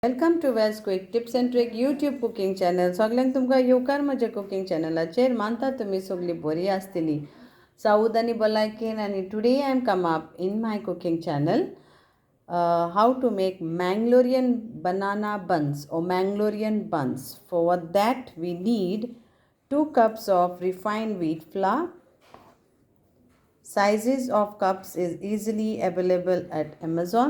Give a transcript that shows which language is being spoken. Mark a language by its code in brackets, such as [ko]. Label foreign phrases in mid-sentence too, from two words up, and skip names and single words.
[en] welcome to Wells quick tips and trick YouTube cooking channel. [kok] सगळ्यांक तुमकां येवकार म्हज्या कुकिंग चॅनलाचेर. मानता तुमी सगळीं बरी आसतली साऊद आनी भलायकेन. [en] आनी today I am come up in my cooking channel how to make Mangalorean banana buns or Mangalorean buns. For that we need 2 cups of refined wheat flour. Sizes of cups is easily available at Amazon.